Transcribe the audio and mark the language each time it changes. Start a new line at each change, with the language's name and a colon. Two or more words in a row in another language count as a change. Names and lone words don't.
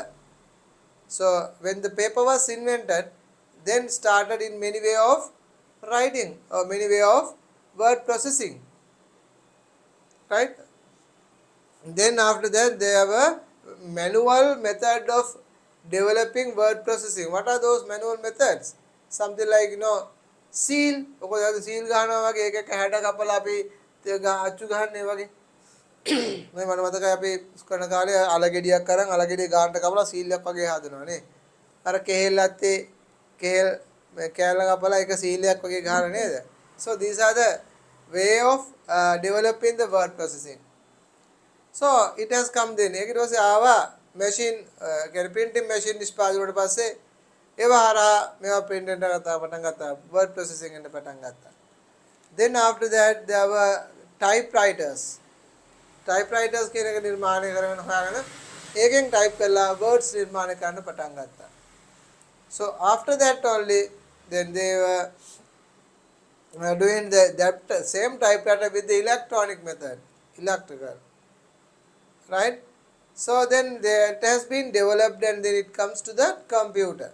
English: So when the paper was invented, then started in many way of writing or many way of word processing, right? Then after that they have a manual method of developing word processing. What are those manual methods? Something like seal.
Sinhala: ඔක seal ගන්නවා වගේ එක එක හැඩ කපලා අපි අච්චු ගහන්නේ වගේ. මේ මට මතකයි අපි කරන කාලේ අලගෙඩියක් කරන් අලගෙඩිය ගානට කපලා සීල් එකක් වගේ හදනවා නේ. අර කෙහෙල් ඇත්තේ කෙහෙල් කෑල්ල කපලා එක සීලයක් වගේ ගහන නේද?
English: So these are the way of developing the word processing. So it has come then.
Sinhala: ඒක ඊට පස්සේ ආවා machine කියන්නේ
English: printing machine
Sinhala: නිෂ්පාදනය වුණාට පස්සේ ඒව හරහා මේවා print වෙන්න පටන් ගත්තා.
English: word processing
Sinhala: වෙන්න පටන් ගත්තා.
English: Then after that there were typewriters.
Sinhala: Typewriters කියන එක නිර්මාණය කරගෙන හොයාගෙන ඒකෙන් type කරලා words නිර්මාණය කරන්න පටන් ගත්තා.
English: So after that only then they were doing that same typewriter with the electronic method, electrical, right? So then it has been developed and then it comes to the computer.